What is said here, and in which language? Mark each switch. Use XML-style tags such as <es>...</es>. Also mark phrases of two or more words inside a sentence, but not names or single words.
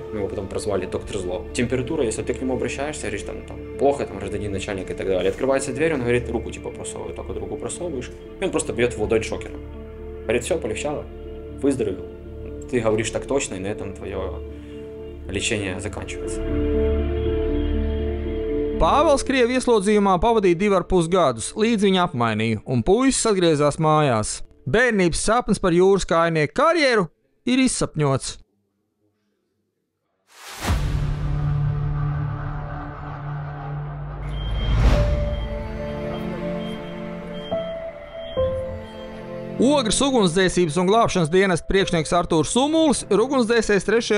<ru>Мы его потом прозвали доктор зло. Температура, если ты к нему обращаешься, говоришь там плохо, там гражданин начальник и так далее. Открывается дверь, он говорит, руку просовывай, так вот руку просовываешь, и он просто бьет в ладонь шокером. Говорит, все, полегчало, выздоровел. Ты говоришь так точно, и на этом твое лечение заканчивается.</ru> <lv>Pāvils Krievu ieslodzījumā pavadīja 2,5 gadus, līdz viņu apmainīja, un puisis atgriezās mājās. Bērnības sapnis par jūras kājnieku karjeru ir izsapņots. Ogres ugunsdzēsības un glābšanas dienesta priekšnieks Artūrs Sumulis ir ugunsdzēsējs 3.</lv>